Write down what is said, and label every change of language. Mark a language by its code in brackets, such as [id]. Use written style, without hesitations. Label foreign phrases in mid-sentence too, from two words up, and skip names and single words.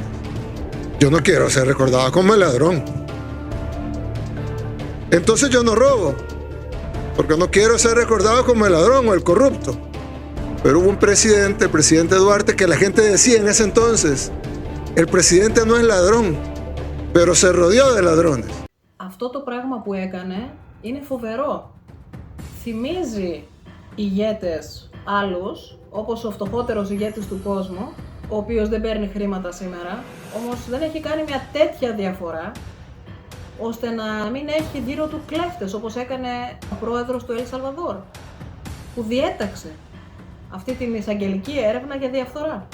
[es] Yo no quiero ser recordado como el ladrón. Entonces yo no robo, porque no quiero ser recordado como el ladrón o el corrupto. Pero hubo un presidente, el presidente Duarte, que la gente decía en ese entonces, el presidente no es ladrón, pero se rodeó de ladrones. [el] Αυτό το πράγμα που έκανε είναι φοβερό. Θυμίζει ηγέτες άλλους, όπως ο φτωχότερος ηγέτης του κόσμου, ο οποίος δεν παίρνει χρήματα σήμερα, όμως δεν έχει κάνει μια τέτοια διαφορά, ώστε να μην έχει γύρω του κλέφτες, όπως έκανε ο πρόεδρος του Ελ Σαλβαδόρ, που διέταξε αυτή την εισαγγελική έρευνα για διαφθορά.